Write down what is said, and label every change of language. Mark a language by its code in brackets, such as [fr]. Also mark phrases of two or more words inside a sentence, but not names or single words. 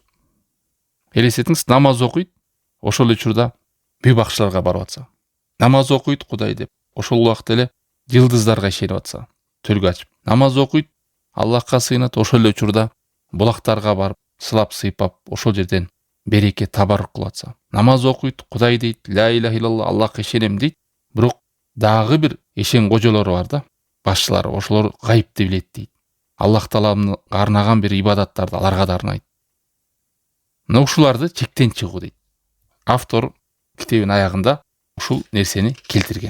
[ky] Элестетиңиз, намаз окуйт, ошол учурда бүй бакчыларга барып атса. Намаз окуйт Кудай деп, ошол убакта эле жылдыздарга ишенип атса, төлгө ачып. Намаз окуйт, Аллахка сыйынат, ошол эле учурда булактарга барып, сылап сыйпап, ошол жерден береке табаррук кылатса. Намаз окуйт, Кудай дейт, [ar] لا إله إلا الله, [ky] Аллахка ишенем дейт, бирок дагы бир эшен кожолору бар да, башчылары, ошолор гайыпты билет дейт. Аллах Тааламга арнаган бир ибадаттарды аларга да арнайт. Мына ушуларды чектен чыгуу дейт. Автор китебинин аягында ушул нерсени келтирген.